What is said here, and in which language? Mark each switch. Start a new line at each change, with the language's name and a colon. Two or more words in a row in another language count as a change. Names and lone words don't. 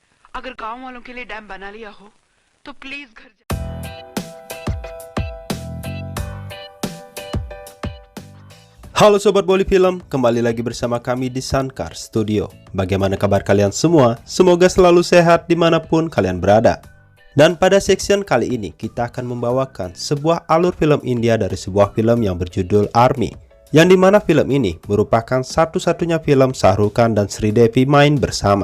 Hindi: अगर गांव वालों के लिए डैम बना लिया हो तो प्लीज घर
Indonesian: Halo Sobat Boli Film, kembali lagi bersama kami di Sankar Studio. Bagaimana kabar kalian semua? Semoga selalu sehat dimanapun kalian berada. Dan pada section kali ini kita akan membawakan sebuah alur film India dari sebuah film yang berjudul Army, yang dimana film ini merupakan satu-satunya film Shah Rukh Khan dan Sridevi main bersama.